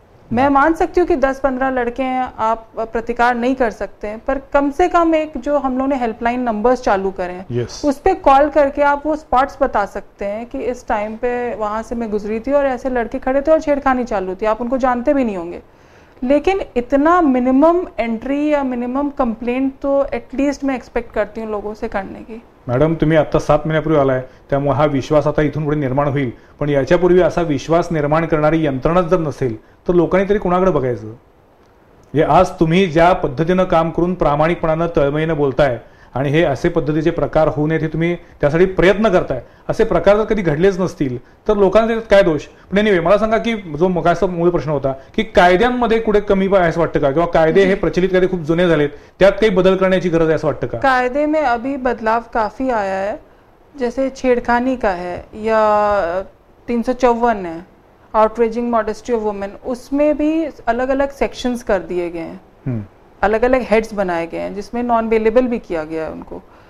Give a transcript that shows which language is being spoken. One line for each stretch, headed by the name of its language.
Hindi: मैं मान सकती हूँ कि 10-15 लड़के हैं, आप प्रतिकार नहीं कर सकते हैं, पर कम से कम एक जो हम लोगों ने हेल्पलाइन नंबर्स चालू करे हैं, उस पर कॉल करके आप वो स्पॉट्स बता सकते हैं कि इस टाइम पे वहाँ से मैं गुजरी थी और ऐसे लड़के खड़े थे और छेड़खानी चालू थी। आप उनको जानते भी नहीं होंगे, लेकिन इतना मिनिमम एंट्री या मिनिमम कंप्लेंट तो एटलीस्ट मैं एक्सपेक्ट करती हूँ लोगों से करने की।
Marathi: मॅडम, तुम्ही आता 7 महिन्यापूर्वी आलाय, त्यामुळे हा विश्वास आता इथून पुढे निर्माण होईल, पण याच्यापूर्वी असा विश्वास निर्माण करणारी यंत्रणाच जर नसेल तर लोकांनी तरी कोणाकडे बघायचं। हे आज तुम्ही ज्या पद्धतीनं काम करून प्रामाणिकपणानं तळमळीनं बोलताय आणि हे असे पद्धतीचे प्रकार होऊ नयेत हे तुम्ही त्यासाठी प्रयत्न करताय, असे प्रकार जर कधी घडलेच नसतील तर लोकांचा काय दोष। पण एनिवे, मला सांगा की जो मगाचा मूळ प्रश्न होता की कायद्यांमध्ये कुठे कमी आहे असं वाटतं का, किंवा कायदे हे प्रचलित कायदे खूप जुने झालेत, त्यात काही बदल करण्याची गरज आहे असं वाटतं का?
Hindi: कायदे में अभी बदलाव काफी आया है, जैसे छेड़खानी का है या 354 है, आउटरेजिंग मॉडेस्टी ऑफ वुमेन, उसमें भी अलग अलग सेक्शंस कर दिए गए हैं, अलग अलग हेड्स बनाए गए हैं, जिसमें नॉन अवेलेबल भी किया गया है उनको।